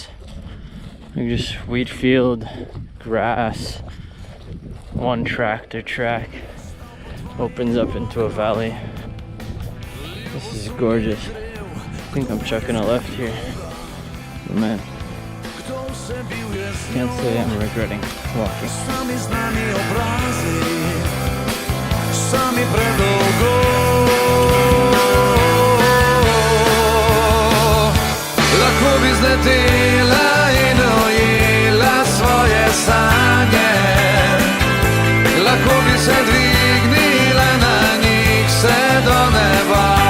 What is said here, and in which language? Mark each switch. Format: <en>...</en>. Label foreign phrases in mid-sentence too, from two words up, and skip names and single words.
<en>Like just wheat field, grass, one tractor track opens up into a valley. This is gorgeous. I think I'm chucking a left here. But man, can't say I'm regretting walking.</en> <sl>Lahko bi zletela in ujela svoje sanje, lahko bi se dvignila na njih vse do neba,</sl>